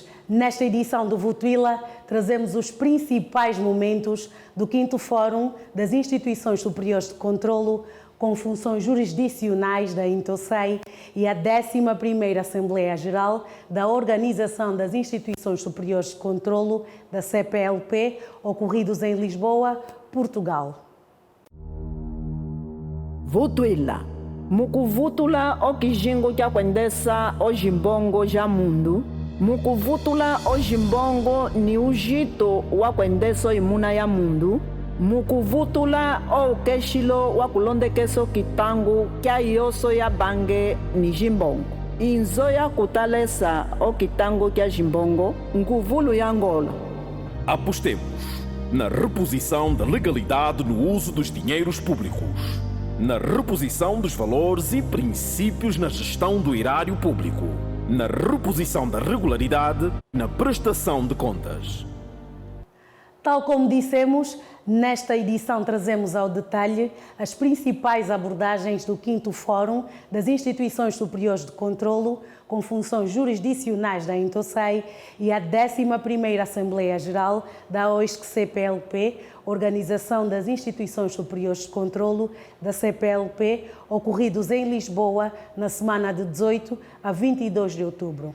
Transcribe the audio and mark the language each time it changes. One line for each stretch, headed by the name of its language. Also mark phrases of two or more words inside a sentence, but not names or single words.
Portuguese: Nesta edição do Votuila, trazemos os principais momentos do 5º Fórum das Instituições Superiores de Controlo com funções jurisdicionais da INTOSEI e a 11ª Assembleia Geral da Organização das Instituições Superiores de Controlo da CPLP, ocorridos em Lisboa, Portugal. Votuila.
Kimbundu: Muku vutula okijingo kya kwendesa ojimbongo ja mundu. Muku vutula ojimbongo ni ujito wa kwendesa imuna ya mundu. Muku vutula o keshilo wa kulondekeso kitangu kya yoso ya bange ni jimbongo. Inzo ya kutalesa o kitango kya jimbongo nkuvulu ya Angola.
Portuguese: Apostemos na reposição da legalidade no uso dos dinheiros públicos, na reposição dos valores e princípios na gestão do erário público, na reposição da regularidade e na prestação de contas. Tal como dissemos, nesta edição trazemos ao detalhe as principais abordagens do 5º Fórum das Instituições Superiores de Controlo com funções jurisdicionais da INTOSEI e a 11ª Assembleia Geral da OISC-CPLP, Organização das Instituições Superiores de Controlo da CPLP, ocorridos em Lisboa na semana de 18 a 22 de outubro.